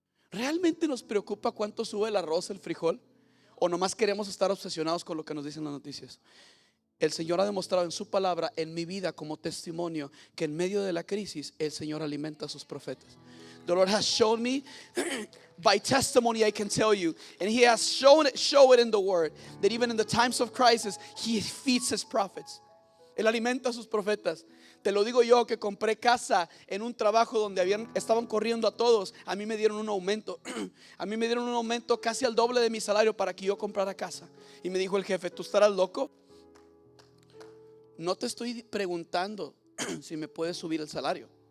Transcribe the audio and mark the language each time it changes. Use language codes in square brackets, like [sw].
[es] ¿Realmente nos preocupa cuánto sube el arroz, el frijol? ¿O nomás queremos estar obsesionados con lo que nos dicen las noticias? El Señor ha demostrado en su palabra, en mi vida como testimonio, que en medio de la crisis el Señor alimenta a sus profetas. [en] The Lord has shown me by testimony, I can tell you, and He has show it in the Word, that even in the times of crisis He feeds His prophets. [es] Él alimenta a sus profetas. Te lo digo yo, que compré casa en un trabajo donde estaban corriendo a todos. A mí me dieron un aumento. A mí me dieron un aumento casi al doble de mi salario para que yo comprara casa. Y me dijo el jefe: ¿tú estarás loco? No te estoy preguntando si me puedes subir el salario.